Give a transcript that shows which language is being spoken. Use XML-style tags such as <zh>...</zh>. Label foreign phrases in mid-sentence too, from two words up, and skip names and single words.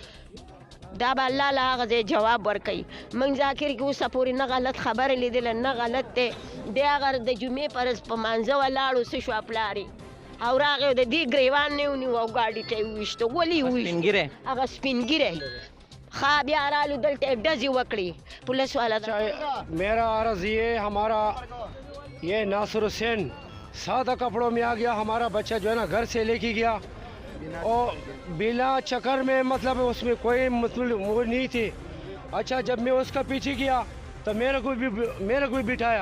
<ps>دا به الله له هغه ځای جواب ورکوي. موږ ذاکر کې اوسه پورې نه غلط خبرې لیدله، نه غلط دی. دی هغه د جمعې په ورځ په مانځه ولاړو، څه شو پلار یې او راغی د دې ګریوان نه یې ونیو او ګاډي ته یې وویشته. ولې یې وویشته؟ هغه سپین ږیری ښه بیا رالو دلته یې ډزې وکړې پولیس والا.</ps> <ur>میرا عرض یہ ہمارا یہ ناصر حسین سادہ کپڑوں میں آ گیا. ہمارا بچہ جو ہے نا گھر سے لے کے گیا اور بنا چکر میں، مطلب اس میں کوئی مطلب وہ نہیں تھی. اچھا، جب میں اس کا پیچھے کیا تو میرے کو بھی بٹھایا.</ur>